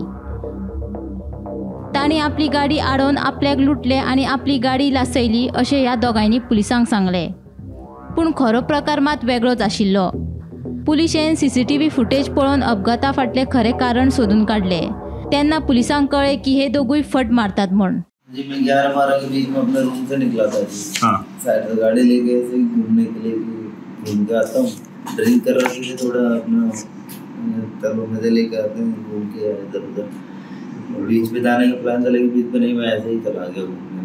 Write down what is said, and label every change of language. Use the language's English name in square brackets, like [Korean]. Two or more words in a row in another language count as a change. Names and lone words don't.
[Konkani] तांणी आपली गाडी आडोवन आपल्याक लुटले आनी आपली गाडी लासयली अशें ह्या दोगांयनी पुलिसांक सांगले। पूण खरो प्रकार मात वेगळोच आशिल्लो। पुलिशेन [English] CCTV footage [Konkani] पळोवन अपघाता फाटलें खरें कारण सोदून काडले। तेन्ना पुलिसांक कळ्ळें की हे दोगूय फट मारतात म्हूण। [Hindi] जी मैं 11-12 के बीच में अपने रूम से निकला था जी। हाँ। साइड से गाड़ी लेके ऐसे घूमने के लिए घूम के आता हूँ। ड्रिंक कर रहे थे थोड़ा अपना, तब मजे लेके आते हैं घूम के इधर उधर। बीच पे जाने का प्लान था लेकिन बीच पे नहीं, मैं ऐसे ही चला गया घूमने।